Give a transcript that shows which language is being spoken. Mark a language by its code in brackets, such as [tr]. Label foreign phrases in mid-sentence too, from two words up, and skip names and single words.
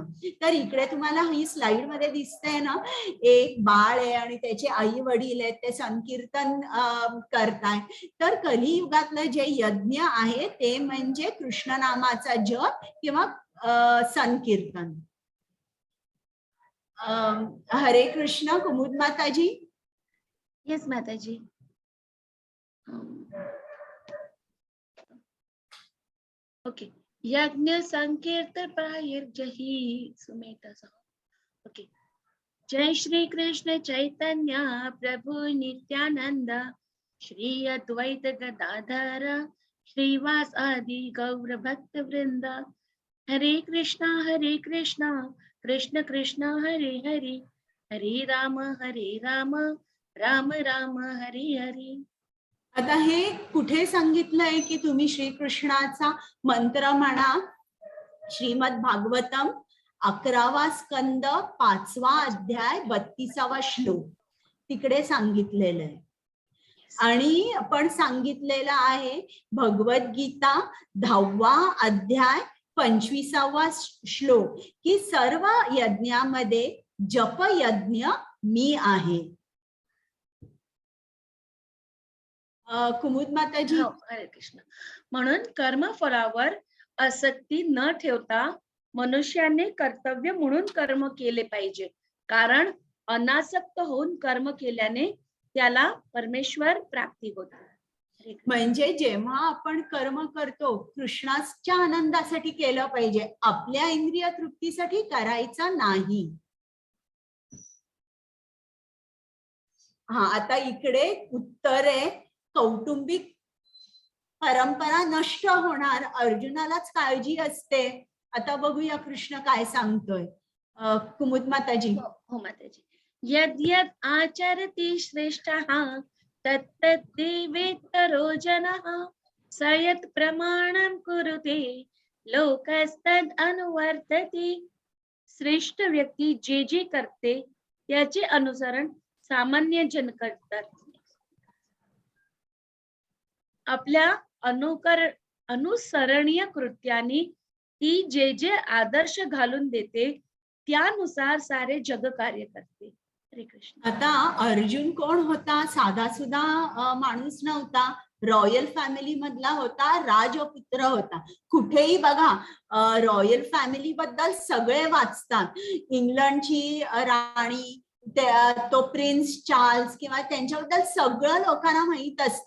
[mr] तर इकडे तुम्हाला ही स्लाइड मध्ये दिसतंय ना, एक बाळ आहे आणि त्याचे आई वडील आहेत, ते संकीर्तन करताय. तर कलियुगातलं जे यज्ञ आहे ते म्हणजे कृष्ण नामाचा जप किंवा संकीर्तन. हरे कृष्ण. कुमुद माताजी. येस माताजी. ओके. [sa] यज्ञ संकीर्तन प्रायर्जहि सुमेधा. [mr] ओके. [sa] जय श्री कृष्ण चैतन्य प्रभु नित्यानंद, श्री अद्वैत गदाधर श्रीवास आदि गौर भक्त वृंद. हरे कृष्ण कृष्ण कृष्ण हरे हरे, हरे राम राम राम हरे हरे. [mr] आता हे कुठे सांगितलंय की तुम्ही श्रीकृष्णाचा मंत्र म्हणा? श्रीमद भागवतम 11वा स्कंद 5वा अध्याय 32वा श्लोक तिकडे सांगितलेलं आहे. आणि पण सांगितलेलं आहे भगवद्गीता 10वा अध्याय 25वा श्लोक की सर्व यज्ञामध्ये जप यज्ञ मी आहे. कुमुद माताजी. हरे कृष्ण. म्हणून कर्मफळावर आसक्ती न ठेवता मनुष्याने कर्तव्य म्हणून कर्म केले पाहिजे. कारण अनासक्त होऊन कर्म केल्याने त्याला परमेश्वर प्राप्ती होते. म्हणजे जेव्हा आपण कर्म करतो कृष्णाच्या आनंदासाठी केलं पाहिजे, आपल्या इंद्रिय तृप्तीसाठी करायचं नाही. हा, आता इकडे उत्तर आहे कौटुंबिक परंपरा नष्ट होणार, अर्जुनालाच काळजी असते. आता बघूया कृष्ण काय सांगतोय. कुमुद माताजी. हो माताजी. [sa] यद यद आचरति श्रेष्ठः तत्तद् वेत्तरो जनः स यत् प्रमाणं कुरुते लोकस्तद् अनुवर्तते. [mr] श्रेष्ठ व्यक्ती जे जे करते त्याचे अनुसरण सामान्य जन करतात. आपल्या अनुसरणीय कृत्याने ती जे जे आदर्श घालून देते त्यानुसार सारे जग कार्य करते. हरे कृष्ण. आता अर्जुन कोण होता? साधा सुद्धा माणूस नव्हता, [en] royal family [mr] मधला होता, राजपुत्र होता. कुठेही बघा [en] royal family [mr] बद्दल सगळे वाचतात. इंग्लंडची राणी, तो प्रिन्स चार्ल्स किंवा त्यांच्याबद्दल सगळं लोकांना माहित असतं.